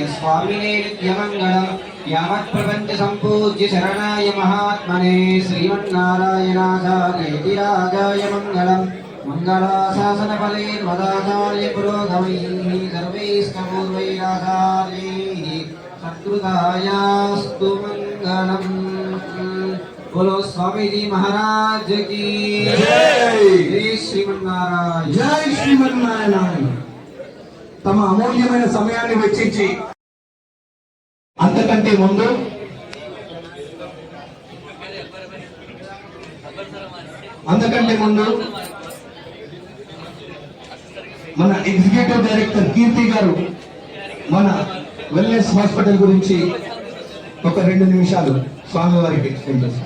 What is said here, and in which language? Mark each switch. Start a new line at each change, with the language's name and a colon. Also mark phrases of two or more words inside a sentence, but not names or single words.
Sanskrit: स्वामिने नित्यमंगलम् यावत् प्रपंच संपूज्य शरणाय महात्मने श्रीमन्नारायणाचार्येति राजाय मंगलम् मंगलाशासन फलेर्मदाचार्य पुरोगमैः सर्वैष्णपूर्वैराचार्यैः सत्कृतायास्तु मंगलम्।
Hindi: बोलो स्वामी जी महाराज की जय। जय श्रीमन्नारायण। जय श्रीमन्नारायण।
Telugu: తమ అమూల్యమైన సమయాన్ని వెచ్చించి అంతకంటే ముందు మన
English: executive director
Telugu: కీర్తి గారు మన
English: wellness hospital
Telugu: గురించి ఒక 2 నిమిషాలు స్వామి వారికి ఎక్స్ప్లెయిన్ చేస్తారు.